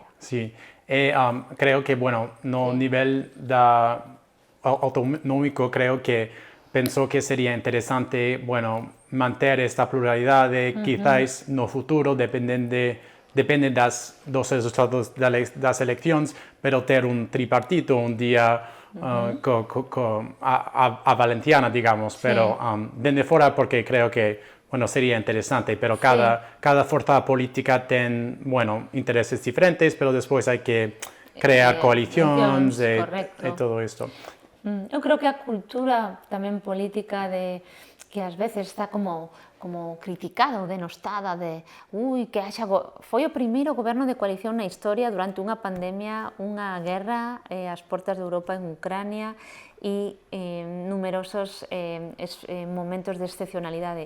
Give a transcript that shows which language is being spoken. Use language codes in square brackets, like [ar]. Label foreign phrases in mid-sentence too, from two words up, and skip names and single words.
[gl] Sí, creo que, bueno, no nivel autonómico creo que pensó que sería interesante, bueno, manter esta pluralidad de quizás no futuro, depende dos resultados das eleccións, pero ter un tripartito un día [es] a Valenciana, digamos, pero [gl] dende fora [es] porque creo que bueno, sería interesante, pero cada fuerza política tiene, bueno, intereses diferentes, pero después hay que crear [gl] coalicións e todo isto. Eu creo que a cultura tamén política que ás veces está como criticada ou denostada de que foi o primeiro goberno de coalición na historia durante unha pandemia, unha guerra ás portas de Europa en Ucrania e numerosos momentos de excepcionalidade.